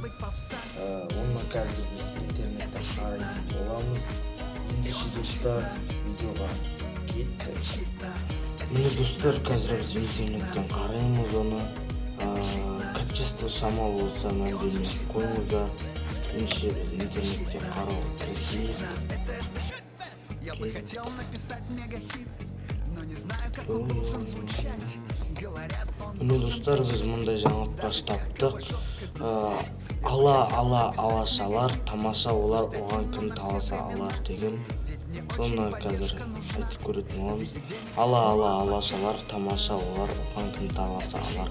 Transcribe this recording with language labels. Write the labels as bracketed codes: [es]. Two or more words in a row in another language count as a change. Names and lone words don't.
[kk] Оны қазір біз интернеттен қарайтын боламыз. Ендеше достар, видеоға кеттік. Міне достар, қазір біз интернеттен қараймыз оны. Качество шамалы болса мән бермей қойыңыздар. Ендеше біз интернеттен қарауға кірісейік. [ru] Я бы хотел написать мегахит, но не знаю, как он должен звучать. [kk] Міне достар, біз мұндай жаңылтпаш таптық. Алашалар тамаша олар, оған кім таласа алар деген. Соны қазір айтып көретін боламыз. Алашалар тамаша олар, оған кім таласа алар.